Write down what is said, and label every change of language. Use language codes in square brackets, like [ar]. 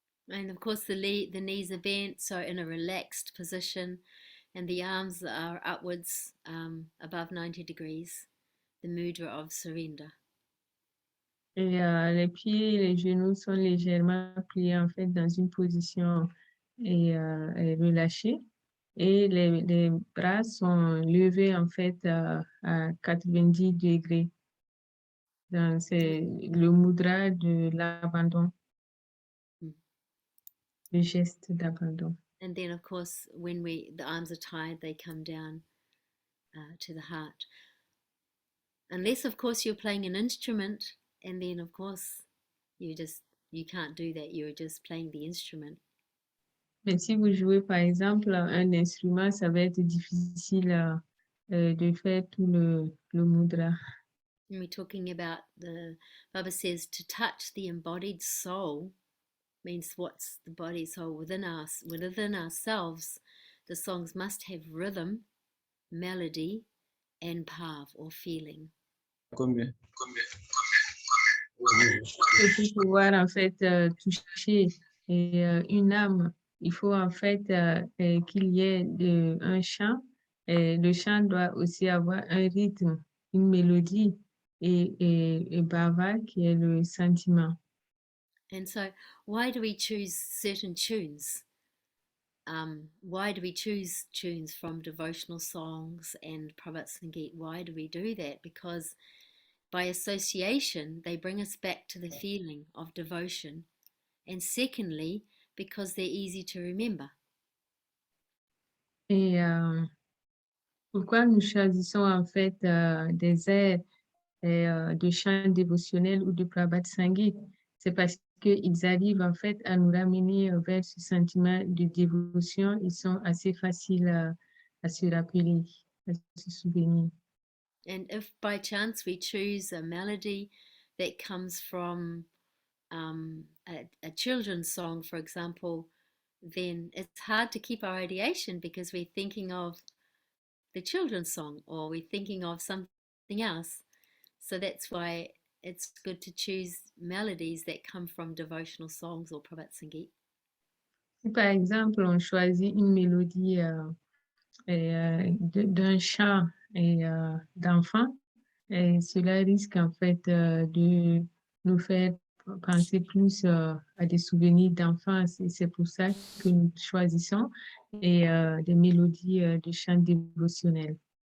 [en] And of course, the knees are bent, so in a relaxed position, and the arms are upwards above 90 degrees, the mudra of surrender. [fr] Et les pieds et les genoux sont légèrement pliés en fait dans une position relâchée. Et les bras sont levés en fait à 90 degrés. C'est le mudra de l'abandon, le geste d'abandon. [en] And then, of course, when the arms are tied, they come down to the heart. Unless, of course, you're playing an instrument, and then, of course, you can't do that. You're just playing the instrument. [fr] Mais si vous jouez, par exemple, un instrument, ça va être difficile de faire tout le mudra. [en] And we're talking about Baba says to touch the embodied soul means what's the body soul within us, within ourselves. The songs must have rhythm, melody, and bhav or feeling. [fr] Combien? Et pour pouvoir en fait toucher une âme, il faut en fait qu'il y ait un chant. Le chant doit aussi avoir un rythme, une mélodie et bhava qui est le sentiment. [en] And so, why do we choose certain tunes? Why do we choose tunes from devotional songs and Prabhat Sangeet? Why do we do that? Because by association, they bring us back to the feeling of devotion. And secondly, because they're easy to remember. [fr] Et pourquoi nous choisissons en fait des airs de chants dévotionnels ou de Prabhat Sangeet? C'est parce qu'ils arrivent en fait à nous ramener vers ce sentiment de dévotion. Ils sont assez faciles à se rappeler, à se souvenir. [en] And if by chance we choose a melody that comes from a children's song, for example, then it's hard to keep our ideation because we're thinking of the children's song or we're thinking of something else. So that's why it's good to choose melodies that come from devotional songs or Prabhat Sangeet. [fr] Si par exemple on choisit une mélodie d'un chant d'enfant, cela risque en fait de nous faire penser plus à des souvenirs d'enfance et c'est pour ça que nous choisissons des mélodies de chants dévotionnels.